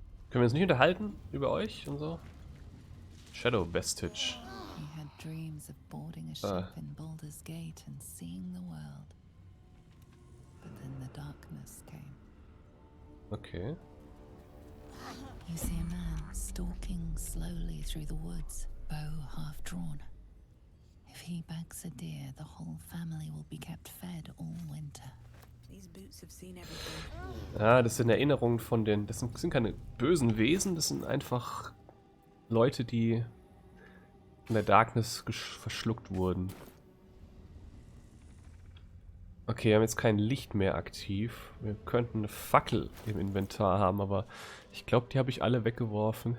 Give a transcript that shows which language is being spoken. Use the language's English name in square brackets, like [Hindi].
[German] Können wir uns nicht unterhalten über euch und so? [English] Shadow Vestige. He had dreams of boarding a ship in Baldur's Gate and seeing the world. But then the darkness came. Okay. You see a man stalking slowly through the woods, bow half drawn. If he bags a deer, the whole family will be kept fed all winter. These boots have seen everything. [German] Ah, das sind Erinnerungen von den... Das sind keine bösen Wesen, das sind einfach Leute, die in der Darkness verschluckt wurden. Okay, wir haben jetzt kein Licht mehr aktiv. Wir könnten eine Fackel im Inventar haben, aber ich glaube, die habe ich alle weggeworfen.